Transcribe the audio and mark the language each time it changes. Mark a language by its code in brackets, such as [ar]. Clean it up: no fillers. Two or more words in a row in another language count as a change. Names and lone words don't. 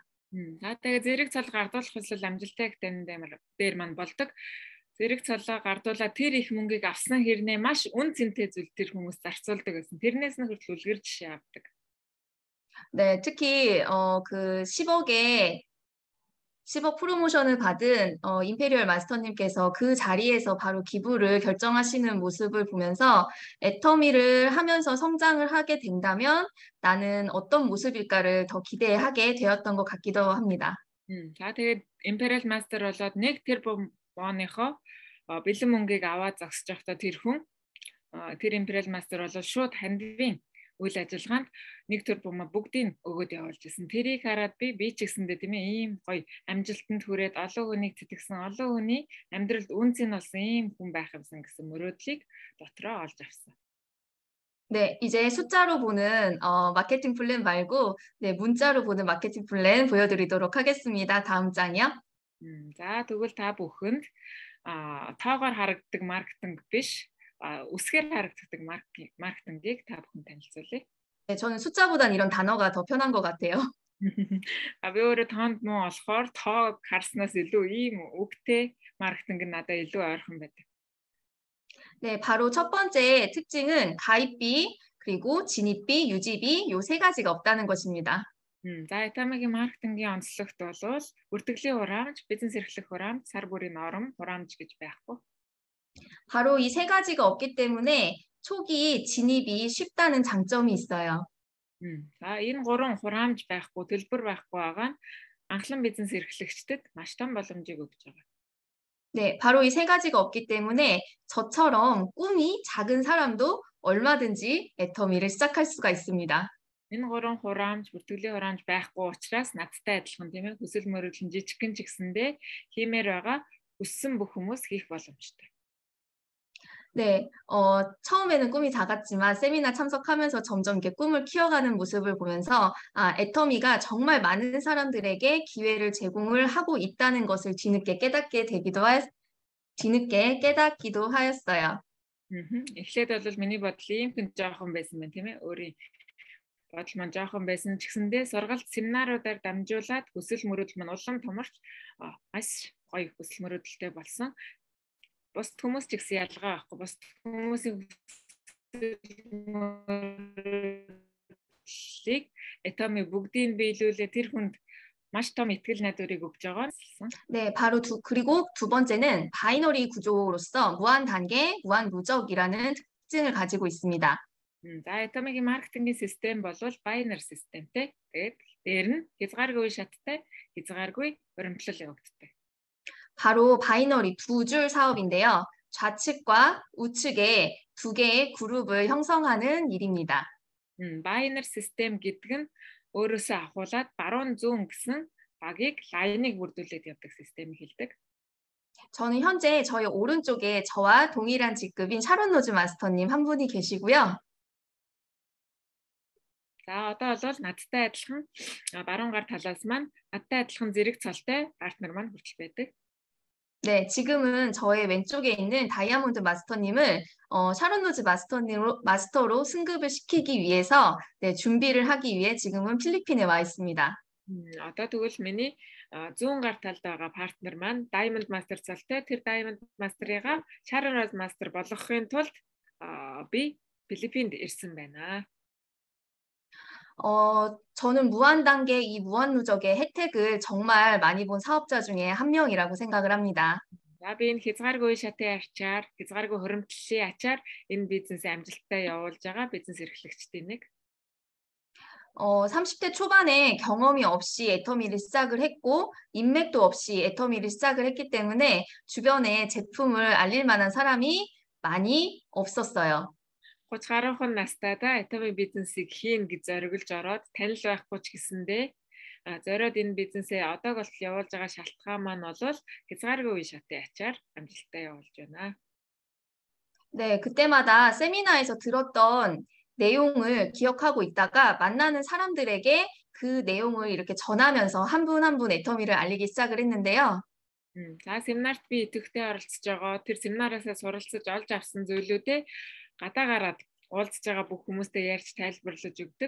[mn] Тэгээд зэрэг цол гардуулах хүсэл амжилттай дээр маань болдог. Зэрэг цолоо гардуулаад тэр их мөнгийг авсан хэрнээ маш үн цэнтэй зүйл тэр хүмүүс зарцуулдаг гэсэн. Тэрнээс нь хүртэл үлгэр жишээ авдаг. [ko] 네, 특히 그 10억 프로모션을 받은 임페리얼 마스터님께서 그 자리에서 바로 기부를 결정하시는 모습을 보면서 애터미를 하면서 성장을 하게 된다면 나는 어떤 모습일까를 더 기대하게 되었던 것 같기도 합니다. [mn] За тэгээд Imperial Master болоод 1 тэрбум вооныхоо бэлэн мөнгийг аваад зогсож байхдаа тэр Imperial Master болоод шууд хандивын үйл ажиллагаанд 1 тэрбум бүгдийг өгөөд явуулж ирсэн. Тэрийг хараад би ч гэсэндээ тийм ээ ийм гоё амжилтанд хүрээд олон хүнийг тэтгэсэн, олон хүний амьдралд үнцэн болсон ийм хүн байх юмсан гэсэн мөрөөдлийг дотроо олж авсан. [ko] 네, 이제 숫자로 보는 마케팅 플랜 말고 문자로 보는 마케팅 플랜 보여드리도록 하겠습니다. 다음 장이요. [mn] За тэгвэл та бүхэнд тоогоор харагддаг маркетинг биш үсгээр харагддаг маркетингийг та бүхэн танилцуулъя. [ko] 네, 저는 숫자보단 이런 단어가 더 편한 것 같아요. [mn] Би өөрөө тоонд муу болохоор тоог харснаас илүү ийм үгтэй маркетинг нь надад илүү ойрхон байдаг. [ko] 네, 바로 첫 번째 특징은 가입비, 그리고 진입비, 유지비 요 3가지가 없다는 것입니다. [mn] За Atomic-ийн маркетингийн онцлогт бол бүртгэлийн хураамж, бизнес эрхлэх хураамж, сар бүрийн норм, хураамж гэж байхгүй. [ko] 바로 이 세 가지가 없기 때문에 초기 진입이 쉽다는 장점이 있어요. [mn] За энэ гурван хураамж байхгүй, төлбөр байхгүй байгаа нь анхлан бизнес эрхлэгчдэд маш том боломжийг өгж байгаа. [ko] 네, 바로 이 세 가지가 없기 때문에 저처럼 꿈이 작은 사람도 얼마든지 애터미를 시작할 수가 있습니다. [mn] Энэ гурван хураамж, бүртгэлийн хураамж байхгүй учраас надтай адилхан тийм ээ. Хүсэл мөрөөдөл жижигхэн ч гэсэндээ хиймээр байгаа хүссэн бүх хүмүүс хийх боломжтой. [ko] 네, 처음에는 꿈이 작았지만 세미나 참석하면서 점점 이렇게 꿈을 키워가는 모습을 보면서 애터미가 정말 많은 사람들에게 기회를 제공을 하고 있다는 것을 뒤늦게 깨닫기도 하였어요. [mn] Эхлээд бол миний бодол ийм хэн жоохон байсан байна тийм ээ. Өөрийн бодол маань жоохон байсан ч гэсэндээ сургалт семинаруудаар дамжуулаад хүсэл мөрөөдөл маань улам томорч маш гоё хүсэл мөрөөдөлтэй болсон. Бус хүмүүс ч гэсэн ялгаа байхгүй. Бус хүмүүсийн хүслийг Atomy бүгдийг биелүүлээ тэр хүнд маш том итгэл найдварыг өгж байгаа. [ko] 네, 그리고 두 번째는 바이너리 구조로서 무한 단계, 무한 누적이라는 특징을 가지고 있습니다. [mn] За Atomy-ийн маркетингийн систем бол binary системтэй. Тэгээд дээр нь хязгааргүй шаттай, хязгааргүй урамшлал явагддаг. [ko] 바로 바이너리 두 줄 사업인데요. 좌측과 우측에 두 개의 그룹을 형성하는 일입니다. [mn] Binary систем гэдэг нь өөрөөсөө ахуулаад баруун зүүн гэсэн багийг лайныг бүрдүүлээд явдаг системийг хэлдэг. [ko] 저는 현재 저희 오른쪽에 저와 동일한 직급인 샤론 로즈 마스터님 한 분이 계시고요. [mn] За одоо бол надтай адилхан баруун гар талаас маань надтай адилхан зэрэг цолтой партнер маань хүртэл байдаг. [ko] 네, 지금은 저의 왼쪽에 있는 다이아몬드 마스터님을 샤론 로즈 마스터로 승급을 시키기 위해서 준비를 하기 위해 지금은 필리핀에 와 있습니다. [mn] Одоо тэгвэл миний зүүн гар талд байгаа партнер маань Diamond Master цолтой. Тэр Diamond Master-ыг Sharon Rose Master болгохын тулд би Филиппинд ирсэн байна. [ko] 저는 무한 단계 이 무한 누적의 혜택을 정말 많이 본 사업자 중에 한 명이라고 생각을 합니다. [mn] За би энэ хязгааргүй шатын ачаар, хязгааргүй хуримтлалын ачаар энэ бизнесээ амжилттай явуулж байгаа бизнес эрхлэгчдийн нэг. [ko] 30대 초반에 경험이 없이 애터미를 시작을 했고 인맥도 없이 애터미를 시작을 했기 때문에 주변에 제품을 알릴 만한 사람이 많이 없었어요. [mn] 30 гаруйхан настайдаа Atomy бизнесийг хийн гэж зориглож ороод танил байхгүй ч гэсэндээ зориод энэ бизнесээ одоог бол явуулж байгаа шалтгаан маань бол хязгааргүй шатын ачаар амжилттай явуулж байна. [ko] 네, 그때마다 세미나에서 들었던 내용을 기억하고 있다가 만나는 사람들에게 그 내용을 이렇게 전하면서 한 분 한 분 애터미를 알리기 시작을 했는데요. [mn] За семинарт би идэвхтэй оролцож байгаа. Тэр семинараасаа суралцаж олж авсан зүйлүүдээ гадаагараад уулзж байгаа бүх хүмүүстэй ярьж тайлбарлаж өгдөг.